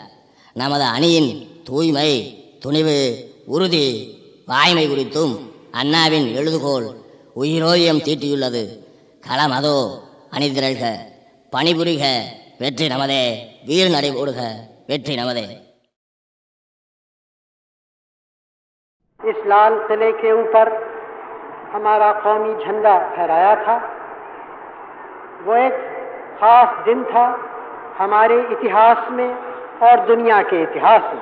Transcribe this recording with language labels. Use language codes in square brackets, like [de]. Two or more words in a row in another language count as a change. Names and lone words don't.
[ta] நமது அணியின் தூய்மை, துணிவு, உறுதி, வாய்மை குறித்தும் அண்ணாவின் எழுதுகோள் உயிரோயம் தீட்டியுள்ளது. களம் அதோ, அணிதிரள்க, பணிபுரிக, வெற்றி நமதே, வீர் நடை போடுக, வெற்றி நமதே. [hi] इस लाल किले के ऊपर हमारा कौमी झंडा फहराया था। वो एक खास दिन था हमारे इतिहास में और दुनिया के इतिहास में।